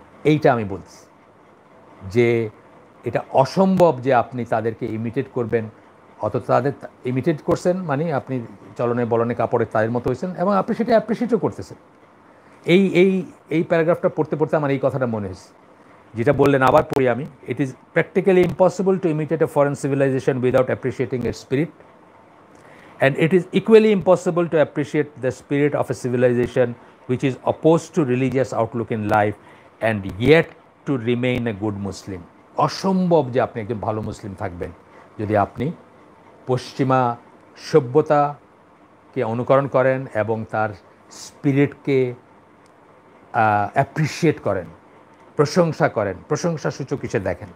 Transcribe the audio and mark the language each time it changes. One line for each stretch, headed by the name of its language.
Bangla: এইটা আমি বলছি যে এটা অসম্ভব যে আপনি তাদেরকে ইমিটেট করবেন, অথচ তাদের ইমিটেট করছেন মানে আপনি চলনে বলনে কাপড়ে তাদের মতো হয়েছেন এবং আপনি সেটা অ্যাপ্রিসিয়েটও করতেছেন। এই এই এই প্যারাগ্রাফটা পড়তে পড়তে আমার এই কথাটা মনে হয়েছে, যেটা বললেন আবার পড়ি আমি।
English: It is practically impossible to imitate a foreign civilization without appreciating এর spirit, and it is equally impossible to appreciate the spirit of a civilization which is opposed to religious outlook in life and yet to remain a good Muslim.
Bangla: অসম্ভব যে আপনি একজন ভালো মুসলিম থাকবেন যদি আপনি পশ্চিমা সভ্যতাকে অনুকরণ করেন এবং তার স্পিরিটকে অ্যাপ্রিসিয়েট করেন, প্রশংসা করেন, প্রশংসাসূচক হিসেবে দেখেন।